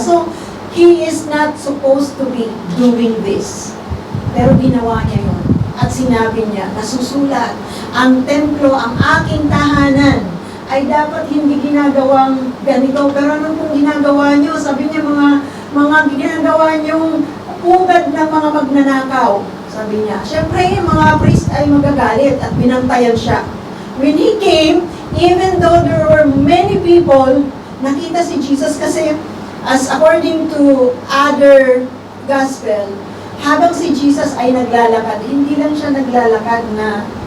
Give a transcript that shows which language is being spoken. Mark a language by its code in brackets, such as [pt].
[en] So, he is not supposed to be doing this. [tl] Pero ginawa niya yun. At sinabi niya, nasusulat, ang templo, ang aking tahanan, ay dapat hindi ginagawang ganito. Pero ano pong ginagawa nyo? Sabi niya, mga ginagawa nyong pugad ng mga magnanakaw. Sabi niya. Siyempre, mga priest ay magagalit at binantayan siya. [en] When he came, even though there were many people, nakita si Jesus kasi as according to other gospel, habang si Jesus ay naglalakad, hindi lang siya naglalakad lang.